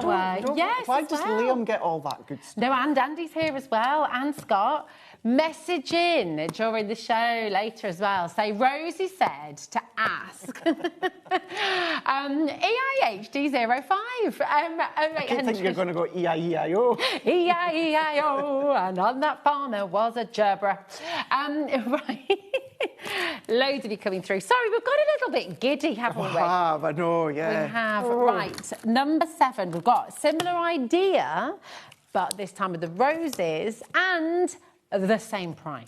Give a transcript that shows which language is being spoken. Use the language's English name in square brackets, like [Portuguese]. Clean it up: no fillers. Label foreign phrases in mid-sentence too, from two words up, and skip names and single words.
[English] Why does Liam get all that good stuff? No, and Andy's here as well, and Scott. Message in during the show later as well. Say, Rosie said to ask. EIH D05. I keep thinking you're going to go E-I-E-I-O. E-I-E-I-O. And on that farm there was a gerbera. Right. Loads of you coming through. Sorry, we've got a little bit giddy, haven't we? I know, yeah. We have. Right. Number 7. We've got a similar idea, but this time with the roses and the same price.